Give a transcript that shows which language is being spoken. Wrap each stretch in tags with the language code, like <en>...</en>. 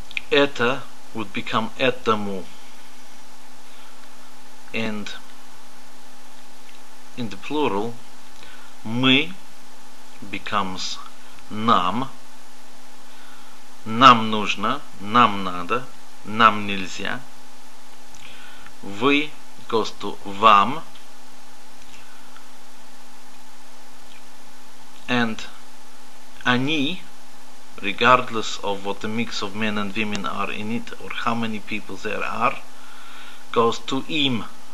<en>Это would become этому, and in the plural, мы becomes нам.</en> <ru>Нам нужно, нам надо, нам нельзя.</ru> <en>Вы goes to вам, and они, regardless of what the mix of men and women are in it or how many people there are, goes to им.</en>